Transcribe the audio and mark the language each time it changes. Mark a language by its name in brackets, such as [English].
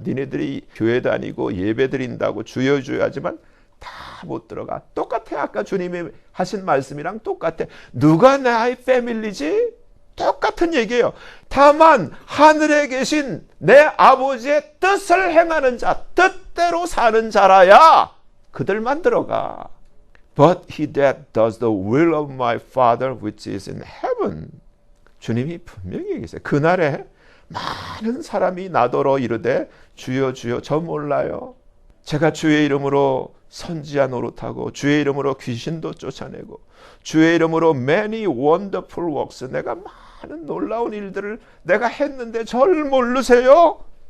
[Korean] 니네들이 교회 다니고 예배 드린다고 주여 주여 하지만 다 못 들어가. 똑같아. 아까 주님이 하신 말씀이랑 똑같아. 누가 나의 패밀리지? 똑같은 얘기예요. 다만 하늘에 계신 내 아버지의 뜻을 행하는 자, 뜻대로 사는 자라야 그들만 들어가. [English] But he that does the will of my Father which is in heaven. [Korean] 주님이 분명히 얘기했어요. 그날에 많은 사람이 나더러 이르되 주여 주여 저 몰라요. 제가 주의 이름으로 선지자 노릇하고 주의 이름으로 귀신도 쫓아내고 주의 이름으로 [English] many wonderful works, [Korean] 내가 많은 놀라운 일들을 내가 했는데 저를 모르세요?